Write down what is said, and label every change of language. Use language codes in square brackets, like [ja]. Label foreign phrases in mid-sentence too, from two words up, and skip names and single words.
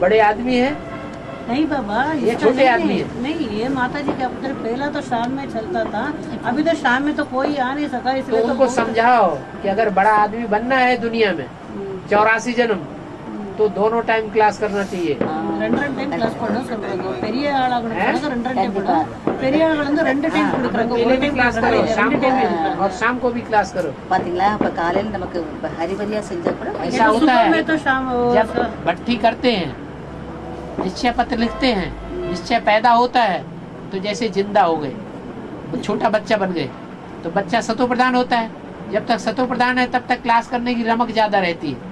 [hi] बड़े आदमी हैं। नहीं बाबा, ये इसका छोटे नहीं आदमी है। हैं। नहीं, ये माता जी क्या पता, पहला तो शाम में चलता था, अभी तो शाम में तो कोई आ नहीं सका, तो इसलिए उनको बहुत- समझाओ कि अगर बड़ा आदमी बनना है दुनिया में 84 जन्म, तो दोनों [en] time class [hi] करना चाहिए। [ta] 2 [en] time class [ta] பண்ண சொல்றாங்க। பெரிய ஆளாகணும் [hi] हैं? [ta] 2 டைம் பண்ண, பெரிய ஆளுகள் வந்து 2 டைம் கொடுக்குறாங்க। [hi] पहले भी क्लास करो, शाम को भी, [ta] கொடுக்குறாங்க। [hi] और शाम को भी क्लास करो। [ta] பாத்தீங்களா, அப்ப காலையில நமக்கு ஹரிபரியா செஞ்சா கூட [hi] ऐसा होता सुबह है में तो शाम जब भट्टी करते हैं, निश्चय पत्र लिखते हैं, निश्चय पैदा होता है, तो जैसे जिंदा हो गए, वो छोटा बच्चा बन गए, तो बच्चा सतो प्रधान होता है। जब तक सतो प्रधान है तब तक क्लास करने की रमक ज्यादा रहती है।